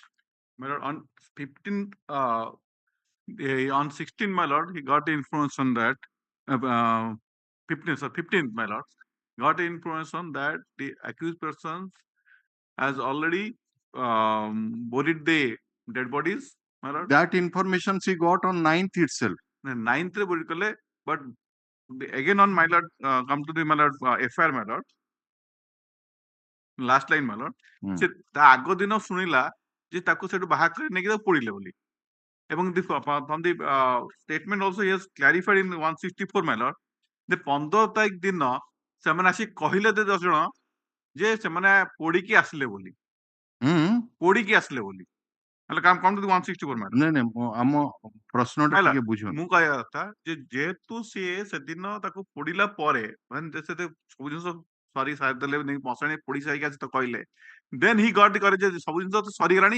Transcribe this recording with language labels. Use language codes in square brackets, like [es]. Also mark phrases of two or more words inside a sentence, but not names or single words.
[en] My lord, on 15th, on 16th, my lord, he got the information that 15th, my lord, got the information that the accused persons has already buried the dead bodies, my lord. That information she got on 9th itself. 9th re buried kale, but again on my lord, come to the my lord FIR, my lord. Last line, my lord. [or] ସେ ତା ଆଗ ଦିନ ଶୁଣିଲା ଯେ ତାକୁ ସେଠୁ ବାହାର କରି ନେଇକି ତାକୁ ପୋଡ଼ିଲେ ବୋଲି। [en] ଏବଂ from the statement also he has clarified in 164 my lord, [or] ଯେ 15 ତାରିଖ ଦିନ ସେମାନେ ଆସି କହିଲେ 10 ଜଣ ଯେ ସେମାନେ ପୋଡ଼ିକି ଆସିଲେ ବୋଲି, ପୋଡ଼ିକି ଆସିଲେ ବୋଲି। ହେଲେ କାମ କଣ 164 ମ୍ୟାଡମ ନାଇଁ ନାଇଁ ଆମ ପ୍ରଶ୍ନଟା ହେଲା, ଟିକେ ବୁଝନ୍ତୁ। ମୁଁ କହିବା କଥା ଯେ ଯେହେତୁ ସିଏ ସେଦିନ ତାକୁ ପୋଡ଼ିଲା ପରେ ସେ ସବୁ ଜିନିଷ ସରି ସାରିଦେଲେ ନେଇକି ମଶାଣି ପୋଡ଼ି ସାରିକି ଆସି ତ କହିଲେ, [en] then he got courage [or] ଯେ ସବୁ ଜିନିଷ ତ ସରିଗଲାଣି।